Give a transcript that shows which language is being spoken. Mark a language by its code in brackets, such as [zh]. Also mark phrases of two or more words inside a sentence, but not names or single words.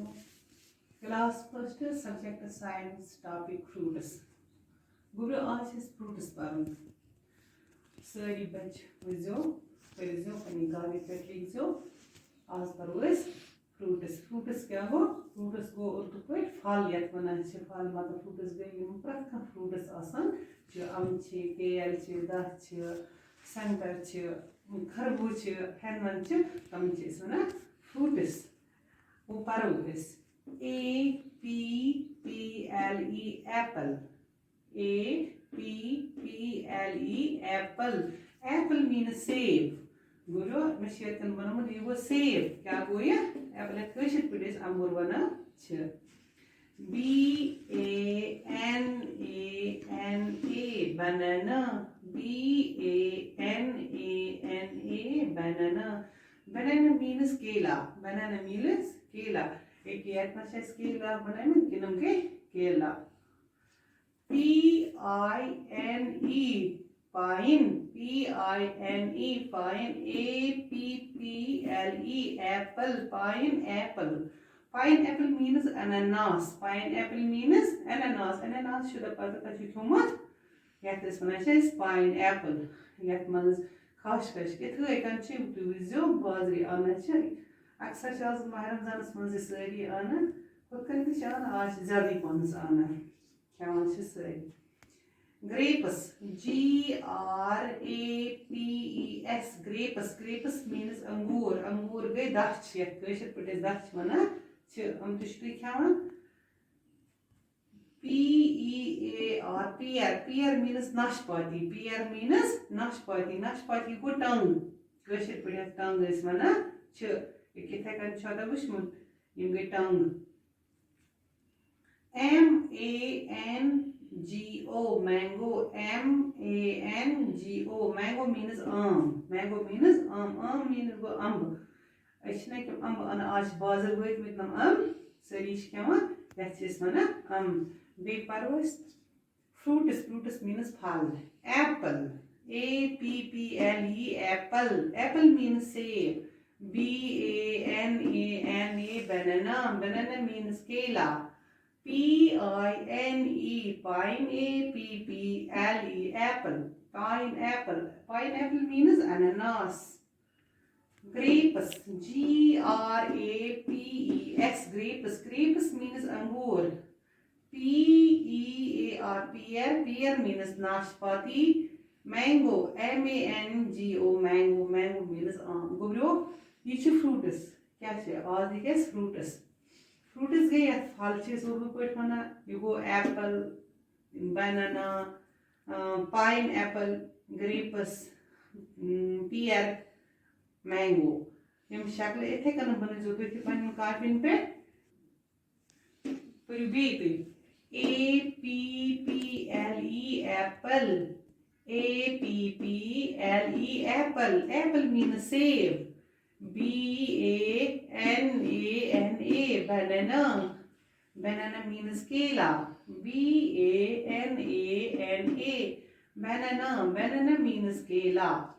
[en] class first subject science topic fruits [ks] गुरु आज फ्रूट्स पर सारी बच वजो पनी गाने पे लिखो। आज पर फ्रूट्स फ्रूट्स क्या हो फ्रूट्स गो उर्दू पे फल यत वनान फल मतलब फ्रूट्स गई प्रत फ्रूट्स आसान अम केल दच संगर खरबूज हेनवन तम वन फ्रूट्स वो परो APPLE एप्पल APPLE एप्पल [en] apple mean [ks] सेब गुरु मे बनोमुत यह गो सेब क्या गो यह एप्पल कशिर पे अंगूर वनान [en] banana banana banana means केला banana means [ks] केला एक याद में केला बनाए किनम के केला [en] PINE pine pine APPLE apple pineapple means ananas ananas should have thumut yet this one is pineapple yet [ks] man's खास इथे कन तुजो बाजरी आना अक्सर आज माह रमजानस मज सारी आना हुन आज ज्यादा पन आना खेवान सारी ग्रेप्स [en] GRAPES grapes means अंगूर [ks] गई दच यशर पे दच वन हम तुम खेवान [en] pear means नाशपाती [ks] नाशपाती गो टंग कशिर पे टंग वन इथे कन वुचमुत यम गई टंग [en] MANGO mango mango means आम means [ks] गो अम्ब अम्ब अन आज बाजार वतमित अम्ब सारी खेवान यथ वन अम्ब बे परो [en] fruits means फल apple APPLE apple means सेब banana मीन्स केला pine APPLE pineapple means ananas grapes grapes means अंगूर pear means नाशपाती mango mango means आम [ks] गुब्रो यह फ्रूट्स क्या आज यह फ्रूट्स गई फल उर्दू पे वन यह गो [en] apple banana pineapple grapes pear mango [ks] यम शक्ल इथे कन बनो तुम पे कापिन पे [en] पर APPLE apple means सेब banana means केला banana means केला